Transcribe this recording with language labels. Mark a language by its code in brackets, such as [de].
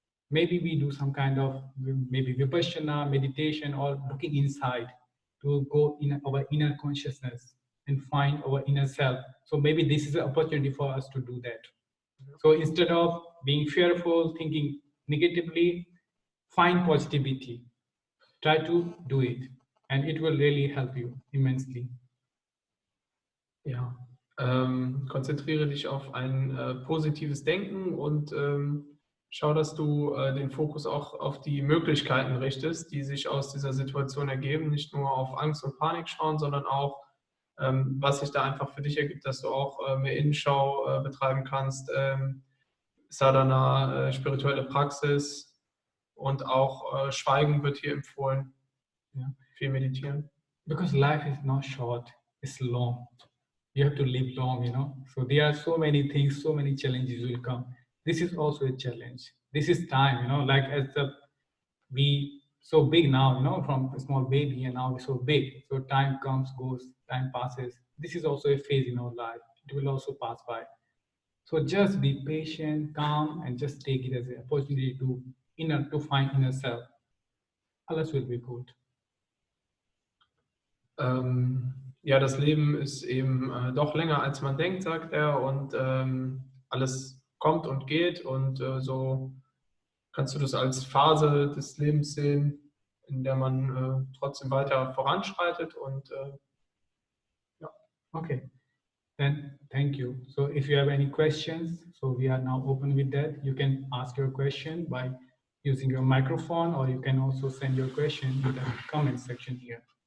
[en] Maybe we do some kind of maybe vipassana meditation or looking inside to go in our inner consciousness and find our inner self. So maybe this is an opportunity for us to do that. So instead of being fearful, thinking negatively, find positivity. Try to do it, and it will really help you immensely. [de] Ja, konzentriere dich auf ein positives Denken und schau, dass du den Fokus auch auf die Möglichkeiten richtest, die sich aus dieser Situation ergeben. Nicht nur auf Angst und Panik schauen, sondern auch, was sich da einfach für dich ergibt, dass du auch mehr Innenschau betreiben kannst, Sadhana, spirituelle Praxis und auch Schweigen wird hier empfohlen. Ja, viel meditieren. [en] Because life is not short, it's long. You have to live long, So there are so many things, so many challenges will come. This is also a challenge. This is time, like we so big now, from a small baby and now we're so big. So time comes, goes, time passes. This is also a phase in our life. It will also pass by. So just be patient, calm, and just take it as an opportunity to find inner self. [de] Alles [en] will be good. [de] Ja, das Leben ist eben doch länger, als man denkt, sagt er, und alles kommt und geht und so kannst du das als Phase des Lebens sehen, in der man trotzdem weiter voranschreitet und ja. [en] Okay, then thank you. So if you have any questions, so we are now open with that. You can ask your question by using your microphone, or you can also send your question in the comment section here.